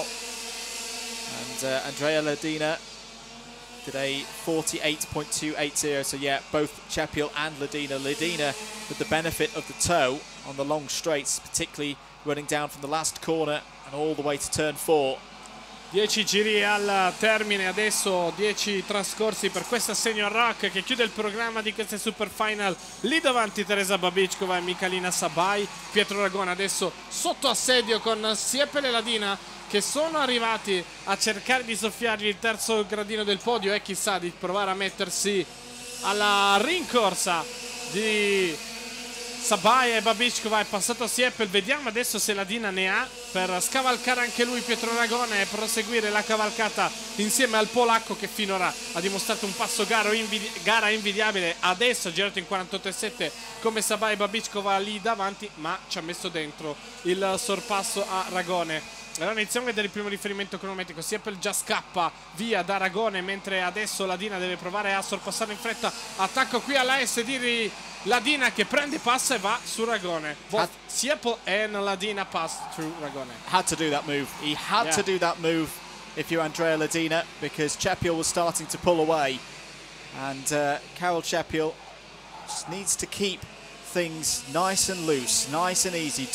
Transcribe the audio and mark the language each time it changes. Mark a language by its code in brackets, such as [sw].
[en] And Andrea Ladina did a 48.280. So yeah, both Sheffield and Ladina. Ladina with the benefit of the toe on the long straights, particularly running down from the last corner and all the way to turn 4. [it] 10 giri al termine, adesso 10 trascorsi per questo assegno a ROK che chiude il programma di queste Superfinal. Lì davanti Teresa Babickova e Michalina Sabai. Pietro Ragone adesso sotto assedio con Sieppel e Ladina che sono arrivati a cercare di soffiargli il terzo gradino del podio e chissà di provare a mettersi alla rincorsa di Sabai e Babickova. È passato a Sieppel, vediamo adesso se Ladina ne ha per scavalcare anche lui Pietro Ragone e proseguire la cavalcata insieme al polacco che finora ha dimostrato un passo gara invidiabile. Adesso ha girato in 48,7 come Sabai e Babickova lì davanti, ma ci ha messo dentro il sorpasso a Ragone. Allora iniziamo a vedere il primo riferimento cronometrico. Sieppel già scappa via da Ragone, mentre adesso Ladina deve provare a sorpassare in fretta. Attacco qui alla S di Ladina che prende, passa e va su Ragone. [en] Sieppel and Ladina pass through Ragone. Had to do that move. He had to do that move if you're Andrea Ladina, because Cepiel was starting to pull away. And Karol Cepiel just needs to keep things nice and loose, nice and easy.